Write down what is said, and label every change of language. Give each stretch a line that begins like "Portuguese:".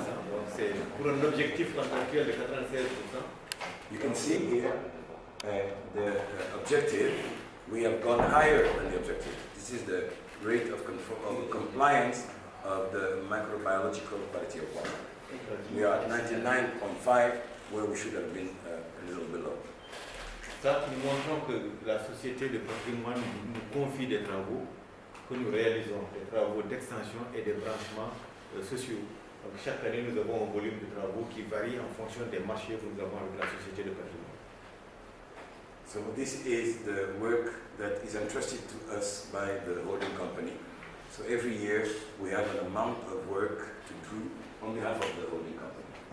French: Donc c'est pour un objectif contractuel de 96%.
English: You can see here the objective. We have gone higher than the objective. This is the rate of compliance of the microbiological quality of water. We are at 99.5, where we should have been a little below.
French: Ça, nous montrons que la société de patrimoine nous confie des travaux que nous réalisons, des travaux d'extension et de branchements sociaux. Donc chaque année, nous avons un volume de travaux qui varie en fonction des marchés que nous avons avec la société de patrimoine.
English: So this is the work that is entrusted to us by the holding company. So every year we have an amount of work to do on behalf of the holding company.